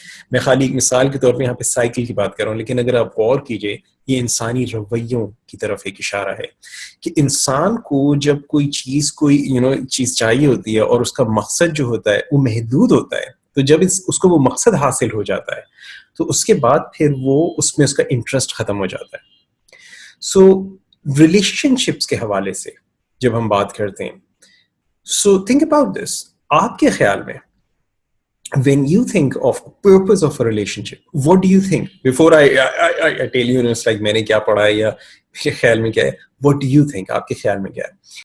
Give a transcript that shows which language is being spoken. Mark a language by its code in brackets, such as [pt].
[ur] میں خالی ایک مثال کے طور پہ یہاں پہ سائیکل کی بات کر رہا ہوں, لیکن اگر آپ غور کیجئے یہ انسانی رویوں کی طرف ایک اشارہ ہے کہ انسان کو جب کوئی چیز چیز چاہیے ہوتی ہے اور اس کا مقصد جو ہوتا ہے وہ محدود ہوتا ہے, تو جب اس کو وہ مقصد حاصل ہو جاتا ہے تو اس کے بعد پھر وہ اس میں اس کا انٹرسٹ ختم ہو جاتا ہے. سو ریلیشن شپس کے حوالے سے جب ہم بات کرتے ہیں, [en] So think about this. [ur] آپ کے خیال میں [en] when you think of purpose of a relationship, what do you think? Before I tell you, it's like [ur] میں نے کیا پڑھا ہے یا خیال میں کیا ہے, [en] what do you think? [ur] آپ کے خیال میں کیا ہے؟